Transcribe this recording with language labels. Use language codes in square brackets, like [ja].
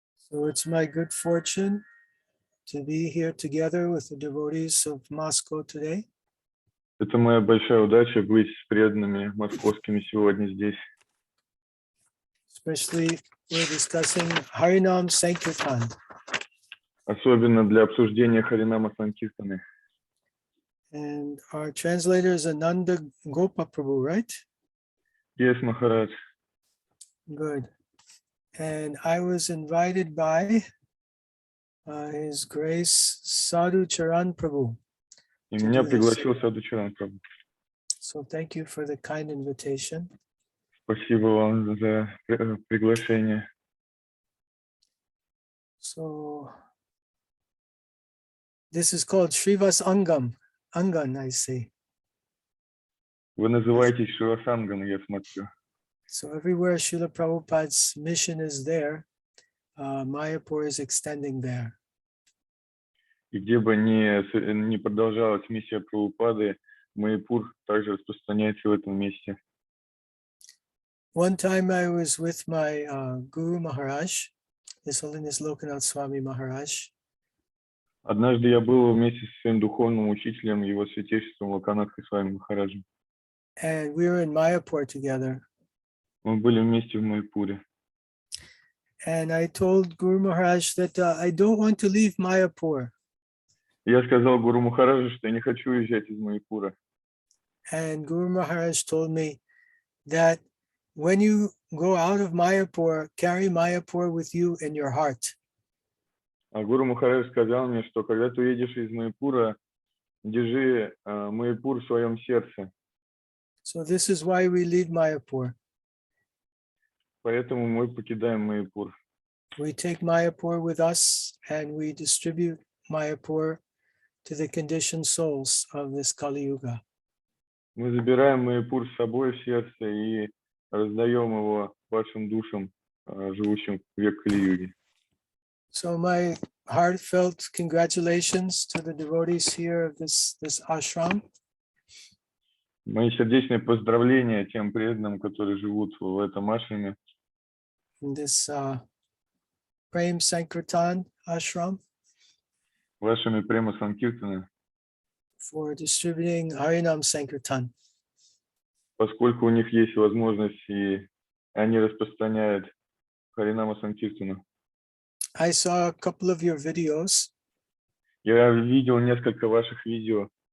[en] So it's my good fortune to be here together with the devotees of Moscow today. [ru] Это моя большая удача быть с преданными московскими сегодня здесь. [en] Especially we're discussing Harinam Sankirtan. [ru] Особенно для обсуждения Харинама Санкиртаны. [en] And our translator is Ananda Gopa Prabhu, right? Yes, Махарадж. Good. And I was invited by His Grace Sadhu Charan Prabhu. [ru] И меня пригласил Саду Чаран Прабху. [en] So thank you for the kind invitation. [ru] Спасибо вам за приглашение. [en] So this is called Srivasangan, I say. [ru] Вы называетесь Srivasangan, я смотрю. [en] So everywhere Srila Prabhupada's mission is there, Mayapur is extending there. [ru] И где бы ни продолжалась миссия Прабхупады, Майяпур также распространяется в этом месте. [en] One time I was with my Guru Maharaj, His Holiness Lokanathhu Swami Maharaj. [ru] Однажды я был вместе со своим духовным учителем, его святейшеством Локанатху Свами Махараджем. [en] And we were in Mayapur together. [ru] Мы были вместе в Майяпуре. [en] And I told Guru Maharaj that I don't want to leave Mayapur. [ru] Я сказал Гуру Махараджу, что я не хочу уезжать из Майяпура. [en] And Guru Maharaj told me that when you go out of Mayapur, carry Mayapur with you in your heart. [ru] А Гуру Махарадж сказал мне, что когда ты уедешь из Майяпура, держи Майяпур в своем сердце. [en] So this is why we leave Mayapur. [ru] Поэтому мы покидаем Майяпур. [en] We take Mayapur with us and we distribute Mayapur to the conditioned souls of this Kali Yuga. [ru] Мы забираем Майяпур с собой в сердце и раздаем его вашим душам, живущим в век Кали-юги. [en] So my heartfelt congratulations to the devotees here of this ashram. [ru] Мои сердечные поздравления тем преданным, которые живут в этом ашраме. [en] In this Prema Sankirtana ashram. [ru] В ашраме Према Санкиртана. [en] For distributing Harinam Sankirtan. [ru] Поскольку у них есть возможность, и они распространяют Харинама Санкиртану. [en] I saw a couple of your videos. [ru] Я видел несколько ваших видео.